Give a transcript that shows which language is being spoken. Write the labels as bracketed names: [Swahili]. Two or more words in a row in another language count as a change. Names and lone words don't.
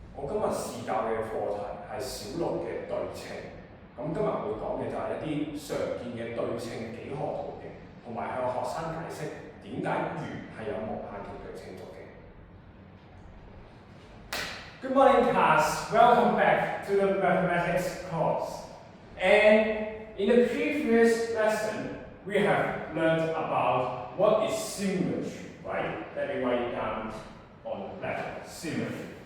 [Cantonese] 今日試教嘅課題係小六嘅對稱。咁今日會講嘅就係一啲常見嘅對稱幾何圖形，同埋向學生解釋點解圓係有無限條對稱軸嘅。 [English] Good morning, class. Welcome back to the mathematics course. And in the previous lesson, we have learned about what is symmetry, right? Let me write it down on the left. Symmetry.